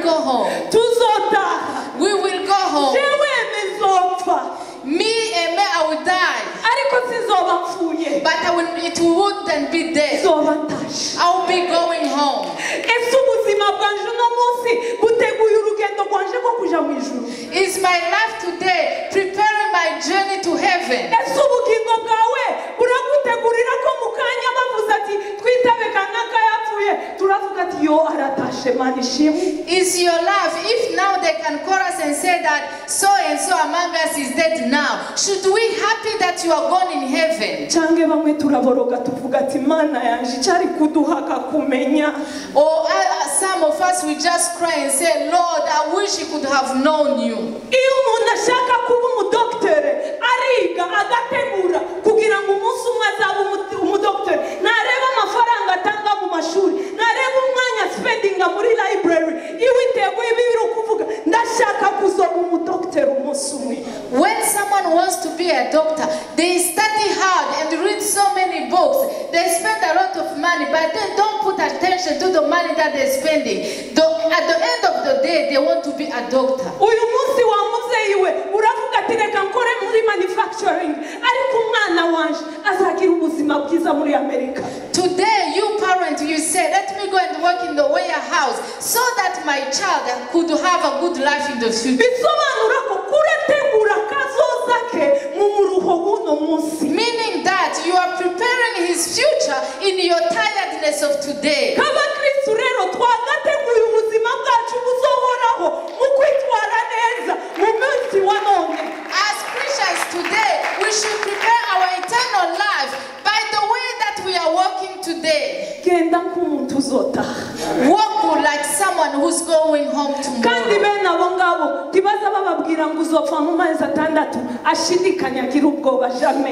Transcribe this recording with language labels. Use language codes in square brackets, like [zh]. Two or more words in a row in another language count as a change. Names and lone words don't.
[en] home. [rn] tuzotaha [en] We will go home. [rn] jewe nizopfa [en] Me and me, I will die. [rn] ariko sinzoba mfuye [en] But it wouldn't be dead. [rn] nzoba ntashe [en] I will be going home. [rn] ese ubuzima bwanje uno munsi buteguye urugendo rwanje rwo kuja mu ijuru [en] Is my life today preparing my journey to heaven? [rn] ese ubugingo bwawe buragutegurira ko mu kanya bavuze ati twitabe kanaka yapfuye turavuga ati yo aratashe mana ishimwe [en] Is your life, if now they can call us and say that so and so among us is dead now, should we happy that you are gone in heaven? [rn] cyangwa bamwe turaboroga tuvuga ati mana yanje icyari kuduhaka kumenya [en] Or some of us we just cry and say, Lord, I wish he could have known you. [rn] iyo umuntu ashaka kuba umudokiteri ariga agategura kugira ngo umunsi umwe azaba umudokiteri ntareba amafaranga atanga mu mashuri ntareba umwanya spendinga muri library iyo iteguye bibiri kuvuga ndashaka kuzoba umudokiteri umunsi umwe [en] When someone wants to be a doctor, they study hard and read so many books. They spend a lot of money, but they don't put attention to the money that they're spending. At the end of the day, they want to be a doctor. [rn] uyu munsi wa mubyeyi we uravuga ati reka nkore muri manufacturing ariko umwana wanje azagira ubuzima bwiza muri Amerika [en] Today, you parent, you say, let me go and work in the warehouse so that my child could have a good life in the future. [rn] bisobanura ko kurategura kazoza ke mu muruho w'uno munsi [en] Meaning that you are preparing his future in your tiredness of today. [rn] nk'abakristu rero twagateguye ubuzima bwacu buzohoraho mu kwitwara neza mu munsi wa none [en] As Christians today, we should prepare our eternal life by the way that we are walking today. [rn] genda nk'umuntu uzotaha [en] Walk like someone who's going home [rn] kandi [en] tomorrow. [rn] bene abo ngabo ntibaza bababwira ngo uzopfa mu mezi atandatu ashidikanya agira ubwoba jamais